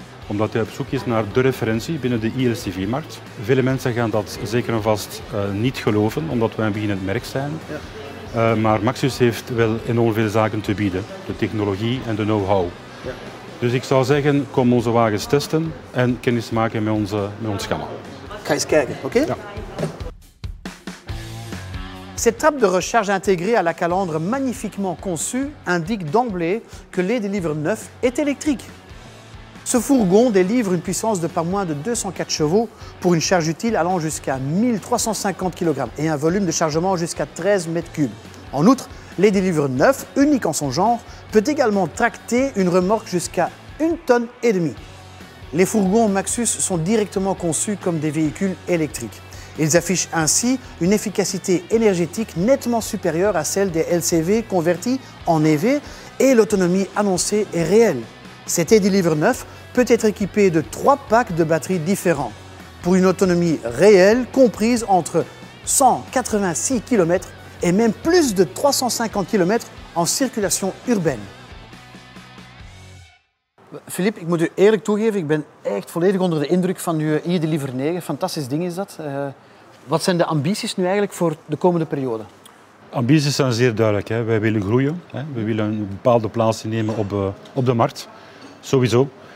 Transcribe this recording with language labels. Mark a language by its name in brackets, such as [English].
[Dutch] omdat hij op zoek is naar de referentie binnen de e-LCV-markt. Vele mensen gaan dat zeker en vast niet geloven, omdat wij een beginnend merk zijn. Ja. Maar Maxus heeft wel enorm veel zaken te bieden. De technologie en de know-how. Ja. Dus ik zou zeggen, kom onze wagens testen en kennis maken met ons gamma. Ga eens kijken, oké? Ja. [French] Cette table de recharge intégrée à la calandre magnifiquement conçue indique d'emblée que l'e-Deliver 9 est électrique. Ce fourgon délivre une puissance de pas moins de 204 chevaux pour une charge utile allant jusqu'à 1350 kg et un volume de chargement jusqu'à 13 m3. En outre, l'e-Deliver 9, unique en son genre, peut également tracter une remorque jusqu'à 1,5 tonne. Les fourgons Maxus sont directement conçus comme des véhicules électriques. Ils affichent ainsi une efficacité énergétique nettement supérieure à celle des LCV convertis en EV et l'autonomie annoncée est réelle. Cet e-Deliver 9 peut être équipé de 3 packs de batteries différents pour une autonomie réelle comprise entre 186 km et même plus de 350 km en circulation urbaine. [Dutch] Philippe, ik moet u eerlijk toegeven, ik ben echt volledig onder de indruk van uw e-Deliver 9. Fantastisch ding is dat. Wat zijn de ambities nu eigenlijk voor de komende periode? Ambities zijn zeer duidelijk. Hè. Wij willen groeien. Hè. We willen een bepaalde plaats innemen op de markt. Sowieso.